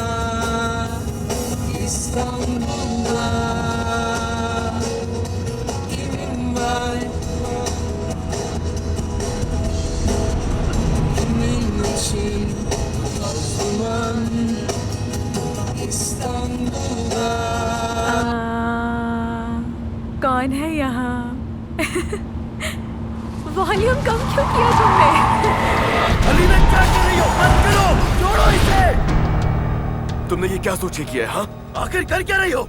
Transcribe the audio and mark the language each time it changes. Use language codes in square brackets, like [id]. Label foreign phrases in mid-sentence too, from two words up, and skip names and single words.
[tr] İstanbul'da kimin var kimin için toz duman İstanbul'da [hi] कौन है यहाँ? वॉल्यूम कम क्यों किया तुमने? अलीना क्या कर रही हो? बंद करो, छोड़ो इसे। तुमने ये क्या सोच के किया है? हाँ, आखिर कर क्या रही हो?